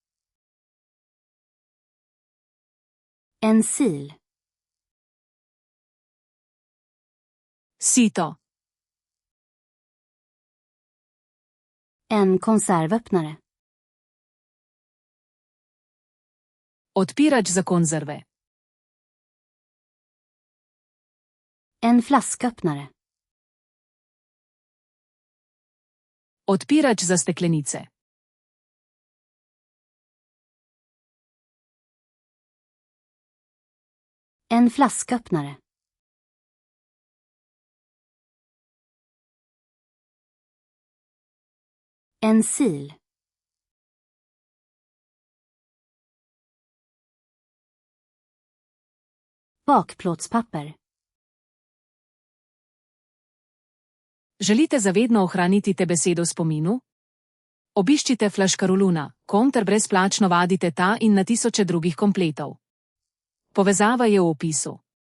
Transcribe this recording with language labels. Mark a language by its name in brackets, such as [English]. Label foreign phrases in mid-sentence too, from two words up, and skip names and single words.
[Swedish] En sil. [Slovenian] Sito. [Swedish] En konservöppnare. [Slovenian] Odpirač za konzerve. [Swedish] En flasköppnare. [Slovenian] Odpirač za steklenice. [Swedish] En flasköppnare. En sil. Bakplåtspapper. [Slovenian] Želite zavedno ohraniti te besedo v spominu? Obiščite Flaškaruluna, ter brezplačno vadite ta in na tisoče drugih kompletov. Povezava je v opisu.